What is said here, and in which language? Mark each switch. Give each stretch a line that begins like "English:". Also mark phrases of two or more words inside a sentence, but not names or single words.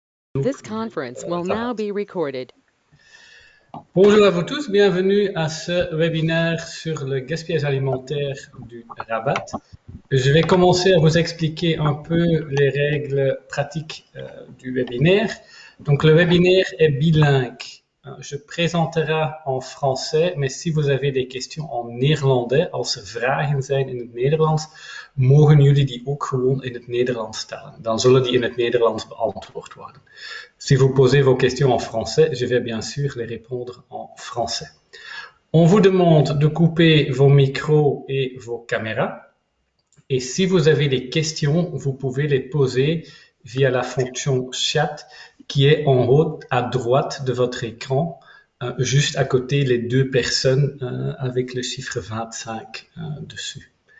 English: This conference will now be recorded.
French: Bonjour à vous tous, bienvenue à ce webinaire sur le gaspillage alimentaire du Rabat. Je vais commencer à vous expliquer un peu les règles pratiques du webinaire. Donc le webinaire est bilingue. Je présenterai en français, maar si vous avez des questions en néerlandais,
Dutch: als er vragen zijn in het Nederlands, mogen jullie die ook gewoon in het Nederlands stellen. Dan zullen die in het Nederlands beantwoord worden.
French: Si vous posez vos questions en français, je vais bien sûr les répondre en français. On vous demande de couper vos micros et vos caméras. Et si vous avez des questions, vous pouvez les poser via la fonction chat qui est en haut à droite de votre écran, juste à côté les deux personnes avec le chiffre 25 dessus.